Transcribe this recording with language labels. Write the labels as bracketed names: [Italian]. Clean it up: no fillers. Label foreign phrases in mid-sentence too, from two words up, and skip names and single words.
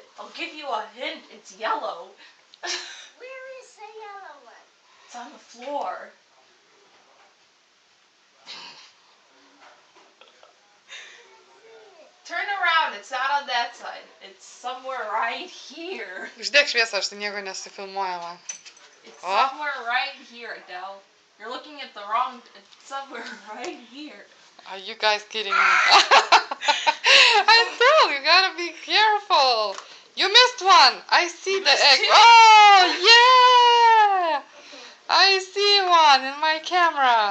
[English] I'll give you a hint, it's yellow. Where is the yellow one? It's on the floor. Turn around, it's not on that side. It's somewhere right here. [Lithuanian] Uždėk šviesą, aš tai nieko nesifilmuojama. [English] It's Oh. somewhere right here, Adele. You're looking at the wrong... It's somewhere right here. Are you guys kidding me? Adele, you gotta be careful. You missed one. I see the missed egg. two. Oh, yeah. I see one in my camera.